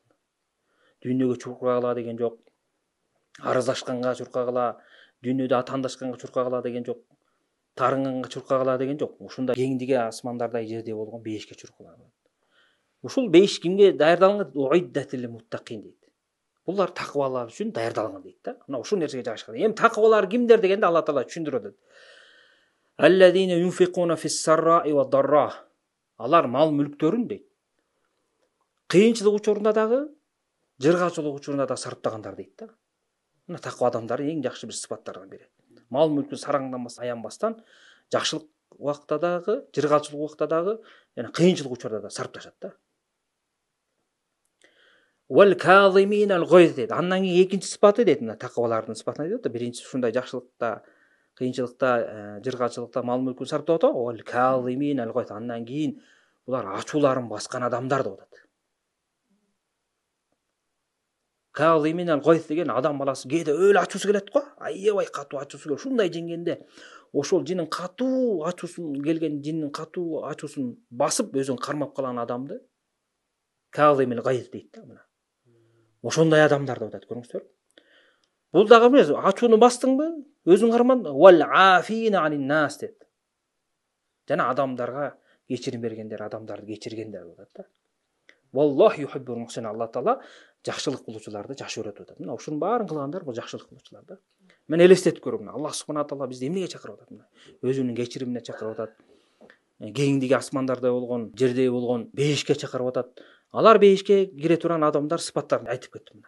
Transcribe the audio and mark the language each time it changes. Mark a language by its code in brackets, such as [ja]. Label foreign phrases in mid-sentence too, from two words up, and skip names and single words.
[ky] Дүйнөгө чурка кыла деген жок. Арыздашканга чурка кыла, дүйнөдө атаандашканга чурка кыла деген жок. Тарынганга чурка кыла деген жок. Ушундай кеңдиги асмандардай жерде болгон бейишке чурка кыла. Ушул бейиш кимге даярдалган? [ar] أعدت للمتقين [ky] дейт. Булар такыбалар үчүн даярдалган дейт да. Мына ушул нерсеге жагышкан. Эми такыбалар кимдер дегенде Алла Таала түшүндүрөт атат. [ar] الذين ينفقون في السراء والضراء. [ky] Алар мал мүлктөрүн дейт. Кыйынчылык учурунда дагы, жыргалчылык учурунда да сарптагандар дейт да. Мына таква адамдардын эң жакшы бир сыпаттарынан бири. Мал мүлкүн сараңданбастан, аянбастан, жакшылык убакта дагы, жыргалчылык убакта дагы, жана кыйынчылык учурда да сарпташат да. [ar] والكاظمين الغيظ дейт. [ky] Андан кийин экинчи сыпаты дейт, мына таквалардын сыпатын айтып атат. Биринчиси ушундай жакшылыкта, кыйынчылыкта, жыргалчылыкта мал мүлкүн сарптап атат. [ar] والكاظمين الغيظ. [ky] Андан кийин булар ачууларын баскан адамдар деп атат. [ar] كاظمين الغيظ [ky] деген адам баласы кээде өлө ачуусу келет го. Аябай катуу ачуусу келет. Ушундай жеңгенде ошол жинин катуу ачуусун келген жинин катуу ачуусун басып өзүн кармап калган адамды [ar] كاظم الغيظ [ky] дейт да мына. Ошондой адамдар деп атат, көрүңүздөр. Бул дагы эмес, ачууну бастыңбы, өзүң карман, [ar] والعافين عن الناس дейт. [ky] Жана адамдарга кечирим бергендер, адамдарды кечиргендер деп атат да. [ar] والله يحب المحسن. [ky] Алла Таала жакшылык кылуучуларды жакшы көрөт деп атат. Мына ушунун баарын кылгандар бул жакшылык кылуучулар да. Мен элестетип көрөм. [ar] الله سبحانه تعالى [ky] бизди эмнеге чакырып атат? Өзүнүн кечиримине чакырып атат. Кеңдиги асмандарда болгон, жерде болгон бейишке чакырып атат. Алар бейишке кире турган адамдар сыпаттарын айтып кетти мына.